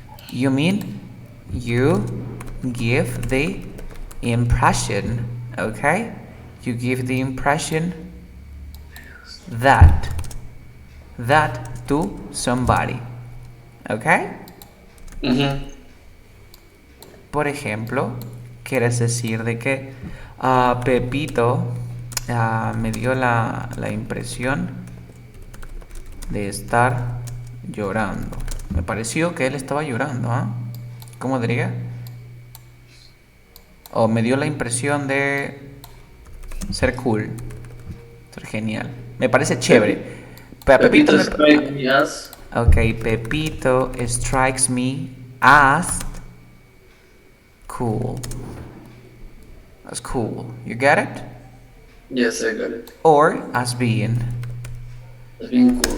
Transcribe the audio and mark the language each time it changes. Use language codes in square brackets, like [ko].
[en] You mean you give the impression, okay? You give the impression that to somebody. Okay? [es] Por ejemplo, quieres decir de que Pepito me dio la impresión de estar llorando. Me pareció que él estaba llorando, ¿ah? ¿Cómo diría? O me dio la impresión de ser cool, ser genial. Me parece chévere. [en] Pepito strikes me as. Ok, Pepito strikes me as cool. As cool. You get it? Yes, I got it. Or as being. As being cool.